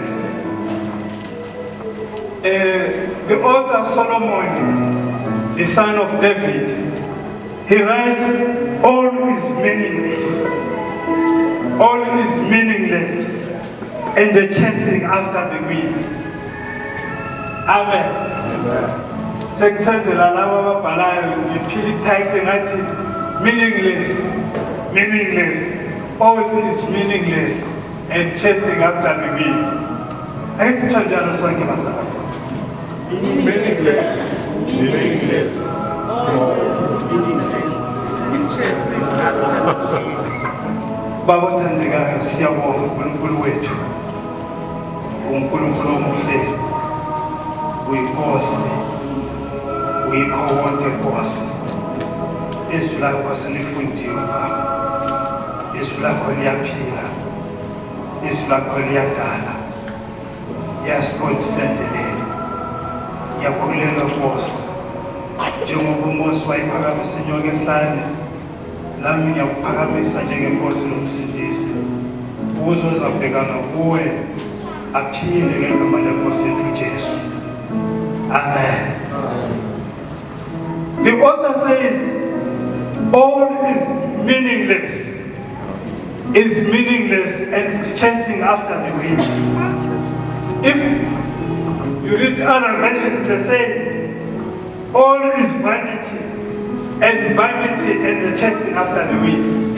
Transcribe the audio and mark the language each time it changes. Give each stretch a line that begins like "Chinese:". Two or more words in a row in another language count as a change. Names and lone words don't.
English: The author Solomon, the son of David, he writes, all is meaningless. All is meaningless, and the chasing after the wind.
North Ndebele: Amen. Sengizenzela laba ababhalayo ngiphila i-title ngathi
English: meaningless, meaningless. All is meaningless and chasing after the wind.
North Ndebele: Ake sitsho njalo sonke basala.
English: Meaningless, meaningless. All is meaningless and chasing after the wind.
North Ndebele: Baba othandekayo, siyabonga uNkulunkulu wethu. uNkulunkulu omuhle, uyinkosi, uyikho wonke Nkosi. Izwi lakho silifundiwe Baba. Izwi lakho liyaphila. Izwi lakho liyadala. Yasiqondisa endleleni. Yakhuleka Nkosi. Njengoba uMose wayiphakamisa inyoka ehlane, lami ngiyakuphakamisa njengenkosi nomsindisi. Uzozabhekana kuwe aphile ngegama lenkosi yethu uJesu. Amen.
English: The author says, all is meaningless and chasing after the wind. If you read other versions, they say, all is vanity and the chasing after the wind.